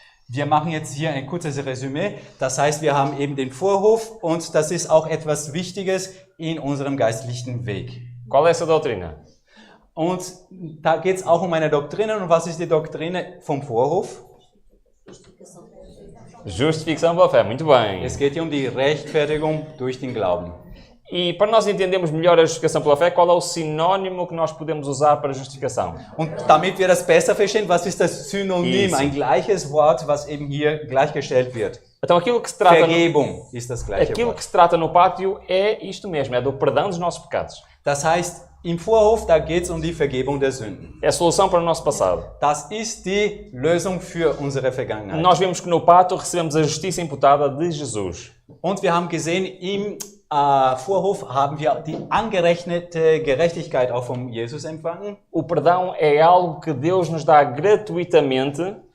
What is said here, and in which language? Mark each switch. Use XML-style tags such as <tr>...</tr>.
<de>Wir machen jetzt hier ein kurzes Resümee. Das heißt, wir haben eben den Vorhof und das ist auch etwas Wichtiges in unserem geistlichen Weg.</de> <pt>Qual é essa doutrina?</pt> <de>Und da geht es auch um eine Doktrine. Und was ist die Doktrine vom Vorhof?</de> <pt>Justificação pela fé, muito bem.</pt> <de>Es geht hier um die Rechtfertigung durch den Glauben.</de> <pt>E para nós entendermos melhor a justificação pela fé, qual é o sinónimo que nós podemos usar para justificação?</pt> <de>Und damit wir das besser verstehen, was ist das Synonym?</de> <pt>Isso.</pt> <de>Ein gleiches Wort, was eben hier gleichgestellt wird.</de> <pt>Então aquilo que se trata</pt> <de>Vergebung ist das gleiche</de> <pt>aquilo</pt> <de>Wort.</de> <pt>que se trata no pátio é isto mesmo, é do perdão dos nossos pecados.</pt> <de>Das heißt, im Vorhof, da geht es um die Vergebung der Sünden.</de> <pt>É a solução para o nosso passado.</pt> <de>Das ist die Lösung für unsere Vergangenheit.</de> <pt>Nós vemos que no pátio recebemos a justiça imputada de Jesus.</pt> <de>Und wir haben gesehen, im Vorhof haben wir die angerechnete Gerechtigkeit auch von Jesus empfangen.</de> <pt>O perdão é algo que Deus nos dá gratuitamente.</pt>